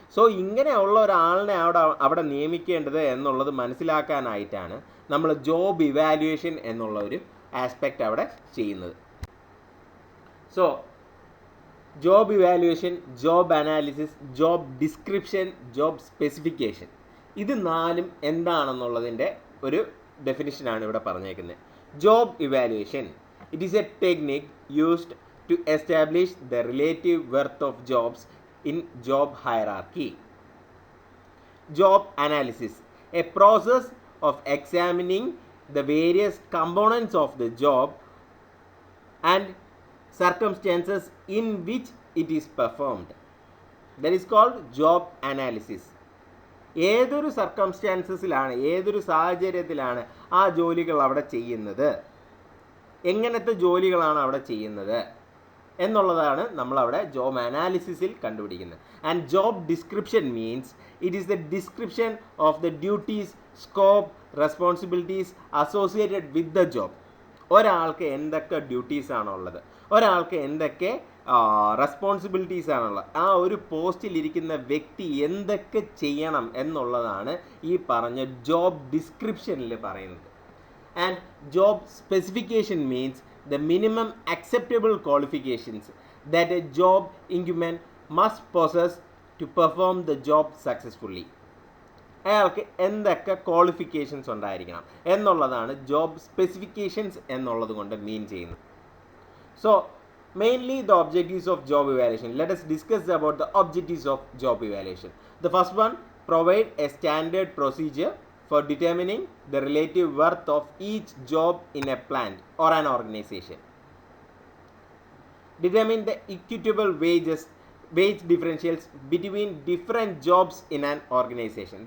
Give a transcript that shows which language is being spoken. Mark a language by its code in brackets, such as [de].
[ml] So ഇങ്ങനെയുള്ള ഒരാളിനെ അവിടെ നിയമിക്കേണ്ടത് എന്നുള്ളത് മനസ്സിലാക്കാനായിട്ടാണ് നമ്മൾ ജോബ് ഇവാലുവേഷൻ എന്നുള്ള ഒരു ആസ്പെക്റ്റ് അവിടെ ചെയ്യുന്നത്. So job evaluation, job analysis, job description, job specification, ഇത് 4ഉം എന്താണെന്നുള്ളതിൻ്റെ ഒരു ഡെഫിനിഷനാണ് ഇവിടെ പറഞ്ഞേക്കുന്നത്. [en] Job evaluation, it is a technique used to establish the relative worth of jobs in job hierarchy. Job analysis, a process of examining the various components of the job and circumstances in which it is performed. That is called job analysis. [ml] ഏതൊരു സർക്കംസ്റ്റാൻസസിലാണ്, ഏതൊരു സാഹചര്യത്തിലാണ് ആ ജോലികൾ അവിടെ ചെയ്യുന്നത്, എങ്ങനത്തെ ജോലികളാണ് അവിടെ ചെയ്യുന്നത് എന്നുള്ളതാണ് നമ്മളവിടെ ജോബ് അനാലിസിസിൽ കണ്ടുപിടിക്കുന്നത്. [en] And job description means it is the description of the duties, scope, responsibilities associated with the job. [ml] ഒരാൾക്ക് എന്തൊക്കെ ഡ്യൂട്ടീസാണുള്ളത്, ഒരാൾക്ക് എന്തൊക്കെ റെസ്പോൺസിബിലിറ്റീസ് ആണുള്ളത്, ആ ഒരു പോസ്റ്റിലിരിക്കുന്ന വ്യക്തി എന്തൊക്കെ ചെയ്യണം എന്നുള്ളതാണ് ഈ പറഞ്ഞ ജോബ് ഡിസ്ക്രിപ്ഷനിൽ പറയുന്നത്. [en] And job specification means the minimum acceptable qualifications that a job incumbent must possess to perform the job successfully. [ml] അയാൾക്ക് എന്തൊക്കെ ക്വാളിഫിക്കേഷൻസ് ഉണ്ടായിരിക്കണം എന്നുള്ളതാണ് ജോബ് സ്പെസിഫിക്കേഷൻസ് എന്നുള്ളത് കൊണ്ട് മീൻ ചെയ്യുന്നത്. [en] So mainly the objectives of job evaluation. Let us discuss about the objectives of job evaluation. The first one, provide a standard procedure for determining the relative worth of each job in a plant or an organization. Determine the equitable wage differentials between different jobs in an organization.